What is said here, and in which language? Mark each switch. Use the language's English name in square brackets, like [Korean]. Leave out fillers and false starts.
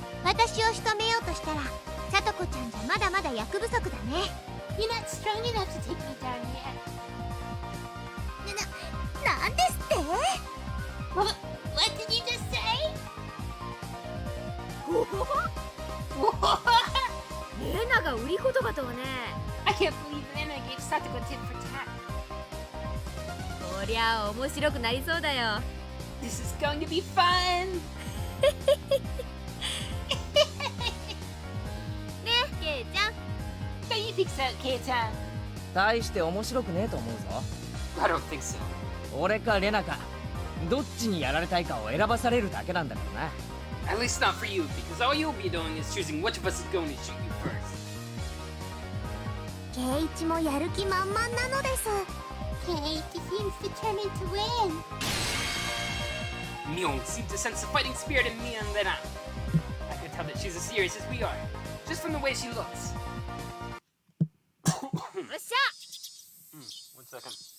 [Japanese] 私を仕留めようとしたらさとこちゃんじゃまだまだ役不足だね。 [English] You're not strong enough to take me down yet. [Japanese] なんですって？ [English] What did you just say? [Japanese] レナが売り言葉とはね。 [English] I can't believe Rena gave Satoko tip for tat. [Japanese] こりゃ面白くなりそうだよ。 [English] This is going to be fun. [Japanese] ね、ケイちゃん。 [English] Don't you think so, Kei-chan? [Japanese] 大して面白くねえと思うぞ。 [English] I don't think so. [Japanese] 俺かレナか、どっちにやられたいかを選ばされるだけなんだからな。 [English] At least not for you, because all you'll be doing is choosing which of us is going to shoot you first. [Japanese] ケイチもやる気満々なのです。 [English] Kate seems determined to win. Mule seemed to sense the fighting spirit in me and Rena. I could tell that she's as serious as we are, just from the way she looks. [Japanese] よっしゃ。 [English] One second.